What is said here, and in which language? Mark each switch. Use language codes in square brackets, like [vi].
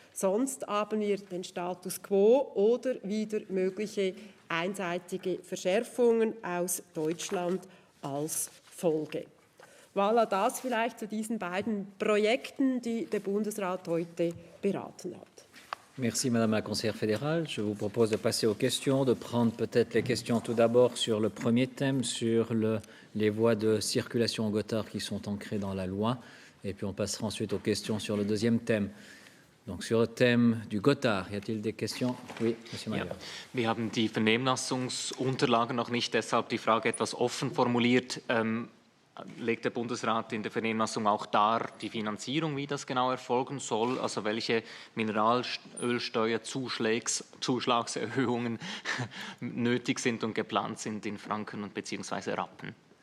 [de] Sonst haben wir den Status quo oder wieder mögliche einseitige Verschärfungen aus Deutschland als Folge. Voilà, das vielleicht zu diesen beiden Projekten, die der Bundesrat heute beraten hat. [fr] Merci Madame la Conseillère fédérale. Je vous propose de passer aux questions, de prendre peut-être les questions tout d'abord sur le premier thème, sur les voies de circulation en Gotthard qui sont ancrées dans la loi, et puis on passera ensuite aux questions sur le deuxième thème. Donc sur le thème du Gotthard, y a-t-il des questions? Oui, Monsieur Mayer. [de] Ja, wir haben die Vernehmlassungsunterlagen noch nicht, deshalb die Frage etwas offen formuliert. Legt der Bundesrat in der Vernehmlassung auch dar die Finanzierung, wie das genau erfolgen soll, also welche Mineralölsteuerzuschlagserhöhungen nötig sind und geplant sind in Franken und beziehungsweise Rappen?